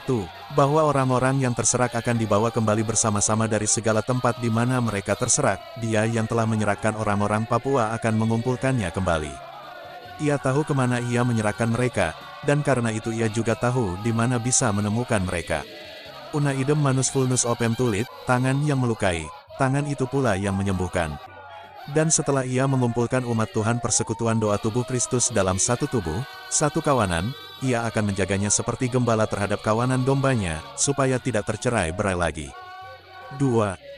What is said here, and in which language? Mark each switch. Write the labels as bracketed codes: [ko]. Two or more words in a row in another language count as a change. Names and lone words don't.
[id] Bahwa orang-orang yang terserak akan dibawa kembali bersama-sama dari segala tempat di mana mereka terserak. Dia yang telah menyerahkan orang-orang Papua akan mengumpulkannya kembali. Ia tahu kemana ia menyerahkan mereka, dan karena itu ia juga tahu di mana bisa menemukan mereka. [la] Una idem manus vulnus opem tulit, [id] tangan yang melukai, tangan itu pula yang menyembuhkan. Dan setelah ia mengumpulkan umat Tuhan Persekutuan Doa Tubuh Kristus dalam satu tubuh, satu kawanan, ia akan menjaganya seperti gembala terhadap kawanan dombanya, supaya tidak tercerai-berai lagi. 2.